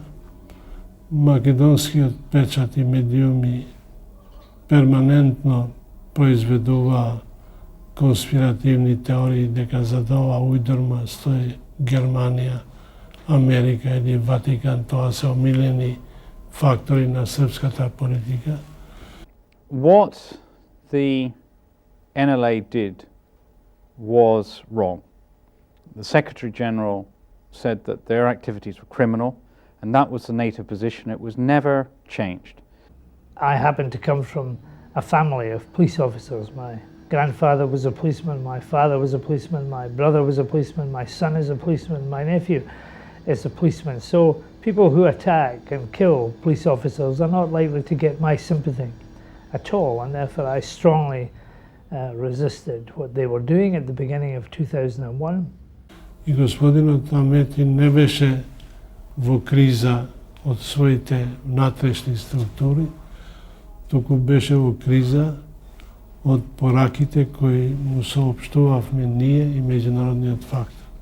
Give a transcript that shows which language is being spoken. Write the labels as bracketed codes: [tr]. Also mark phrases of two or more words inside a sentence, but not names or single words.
[mk] Македонскиот печат и медиуми перманентно произведуваа конспиративни теории дека за оваа ујдурма стои Германија, Америка или Ватикан. Тоа се омилени фактори на српската политика. [en] What the NLA did was wrong. The Secretary General said that their activities were criminal, and that was the NATO position. It was never changed. I happen to come from a family of police officers. My grandfather was a policeman, my father was a policeman, my brother was a policeman, my son is a policeman, my nephew is a policeman. So people who attack and kill police officers are not likely to get my sympathy at all, and therefore I strongly resisted what they were doing at the beginning of 2001. [mk] И господинот Амети не беше во криза од своите внатрешни структури, туку беше во криза од пораките кои му соопштувавме ние и меѓународниот фактор.